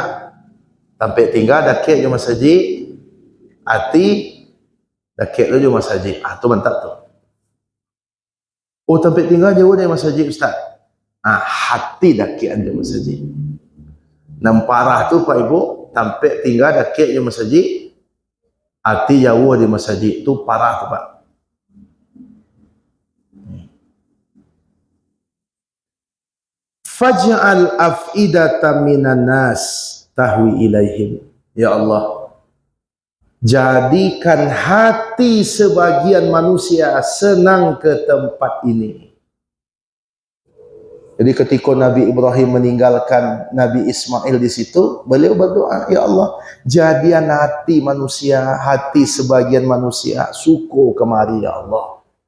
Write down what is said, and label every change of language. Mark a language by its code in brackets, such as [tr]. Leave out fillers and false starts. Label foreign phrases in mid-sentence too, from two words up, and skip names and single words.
[id] Tempat tinggal dekat dengan masjid, hati dekat dengan masjid. Ah, tu mantap tu. Oh, tempat tinggal jauh dari masjid Ustaz. Hati dekat ada masjid. Namparah tu Pak Ibu, tempat tinggal dekat je masjid, hati jauh di masjid tu parah tu Pak. [ar] فاجعل أفئدة من الناس تهوي إليهم. يا الله, [id] Jadikan hati sebagian manusia senang ke tempat ini. Jadi ketika Nabi Ibrahim meninggalkan Nabi Ismail di situ, beliau berdoa, [ar] يا الله, [id] jadian hati manusia, hati sebagian manusia suku kemari [ar] يا الله.